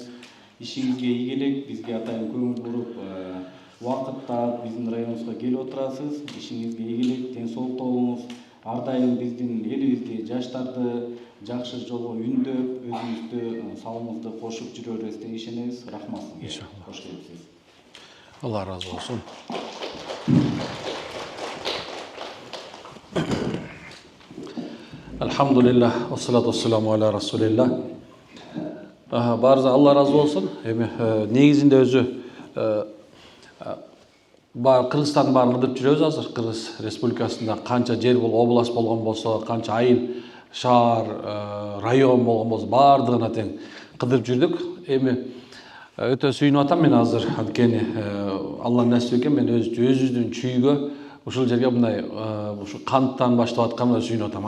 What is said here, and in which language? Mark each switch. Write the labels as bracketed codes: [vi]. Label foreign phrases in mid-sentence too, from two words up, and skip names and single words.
[ky] Ишиңизге ийгилик, бизге атайын көңүл буруп, убакытта биздин районубузга келип отурасыз. Ишиңизге ийгилик, ден соолукта болуңуз. Ар дайым биздин элибизди, жаштарды жакшы жолго үндөп, өзүбүздү салымыбызды кошуп жүрө беребиз деп ишенебиз. Рахмат сизге. Кош келипсиз. [tr] Allah razı olsun. [ar] الحمد لله، والصلاة والسلام على رسول الله. [tr] Barza Allah razı olsun. [ky] Негизинде өзү Кыргызстандын баарын кыдырып жүрөбүз азыр. Кыргыз Республикасында канча жер область болгон болсо, канча айыл, шаар, район болгон болсо, баардыгына тең кыдырып жүрдүк. Өтө сүйүнүп атам мен азыр. Анткени Алла насип экен, мен өзүбүздүн чүйгө ушул жерге мындай ушу канттан баштап атканына сүйүнүп атам.